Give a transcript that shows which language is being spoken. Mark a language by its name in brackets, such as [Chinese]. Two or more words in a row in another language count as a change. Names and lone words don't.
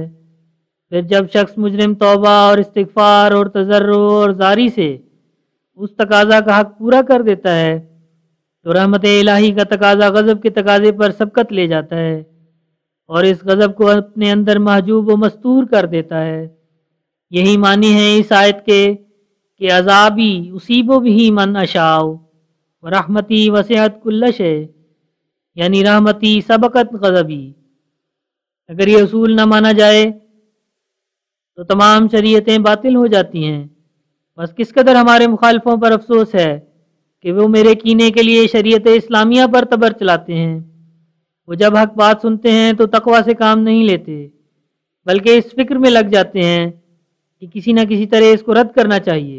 [Urdu] پھر جب شخص مجرم توبہ اور استغفار اور تضرع اور زاری سے اس تقاضا کا حق پورا کر دیتا ہے تو رحمت الہی کا تقاضا غضب کے تقاضے پر سبقت لے جاتا ہے، اور اس غضب کو اپنے اندر محجوب و مستور کر دیتا ہے۔ یہی معنی ہے اس آیت کے کہ [Arabic] عذابی اصیب بھی من اشاء ورحمتی وسعت کل شیء، [Urdu] یعنی [Arabic] رحمتی سبقت غضبی۔ [Urdu] اگر یہ اصول نہ مانا جائے تو تمام شریعتیں باطل ہو جاتی ہیں۔ بس کس قدر ہمارے مخالفوں پر افسوس ہے کہ وہ میرے کینے کے لیے شریعت اسلامیہ پر تبر چلاتے ہیں۔ وہ جب حق بات سنتے ہیں تو تقوی سے کام نہیں لیتے، بلکہ اس فکر میں لگ جاتے ہیں کہ کسی نہ کسی طرح اس کو رد کرنا چاہیے۔